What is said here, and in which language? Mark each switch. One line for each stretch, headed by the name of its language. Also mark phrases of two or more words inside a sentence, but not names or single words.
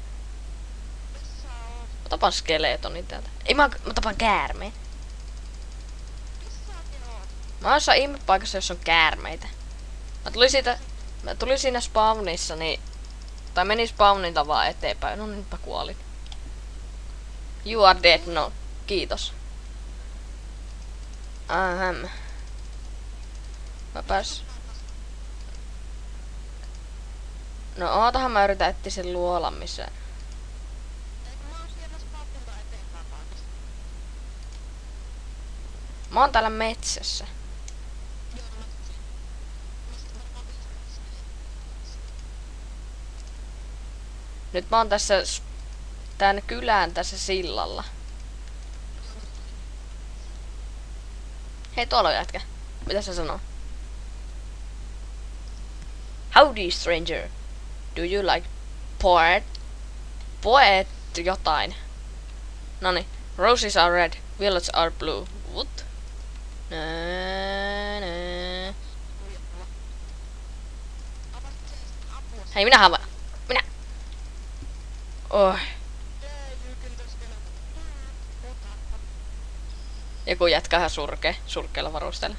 Finnish: Mä tapan skeletonin täältä. Ei mä tapan käärmeen. Mä oon jossain ihmepaikassa, jossa on käärmeitä. Mä tulin siinä spawnissa, niin... Tai menin spawnilta vaan eteenpäin. No nyt mä kuolin.
English: You are dead,
Finnish: no. Kiitos. Mä pääs... No ootahan mä yritän etsiä sen luolan missä... Mä oon täällä metsässä. Nyt mä oon tässä... Tän kylän tässä sillalla. Hei, tuolla on jätkä. Mitä se sanoo?
English: Howdy, stranger. Do you like poet? Poet jotain.
Finnish: Noni.
English: Roses are red, violets are blue. What?
Finnish: Nää. Hei, minä. Oh. Joku jätkä ihan surkeilla varusteilla.